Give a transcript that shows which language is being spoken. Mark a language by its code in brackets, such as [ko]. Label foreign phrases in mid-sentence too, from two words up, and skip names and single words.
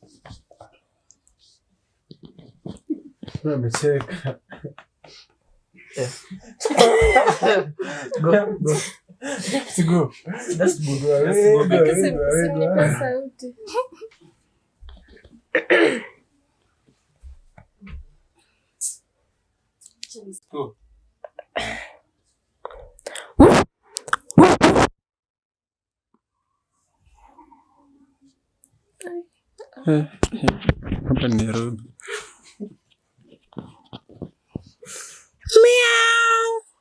[sw] Amecheka. [en] Go. Let's go. Let's go. Let's go. [sw] Hapa ni Nairobi. Meow.